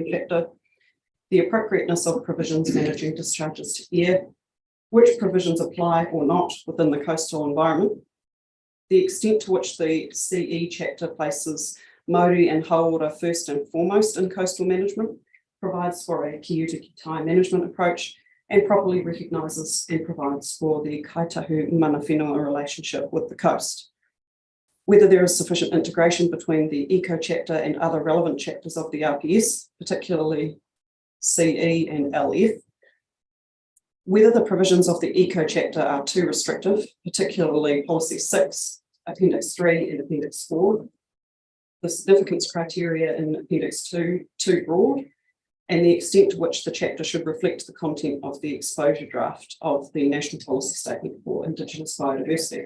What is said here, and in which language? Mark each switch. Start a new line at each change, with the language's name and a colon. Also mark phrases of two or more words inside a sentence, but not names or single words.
English: chapter, the appropriateness of provisions managing discharges to air, which provisions apply or not within the coastal environment, the extent to which the CE chapter places Māori and hauora first and foremost in coastal management, provides for a
Māori: kia ora ki tai
English: management approach, and properly recognises and provides for the kaitahu
Māori: mana whenua
English: relationship with the coast. Whether there is sufficient integration between the eco chapter and other relevant chapters of the RPS, particularly CE and LF, whether the provisions of the eco chapter are too restrictive, particularly policy 6, appendix 3 and appendix 4, the significance criteria in appendix 2 too broad, and the extent to which the chapter should reflect the content of the exposure draft of the National Policy Statement for Indigenous Biodiversity.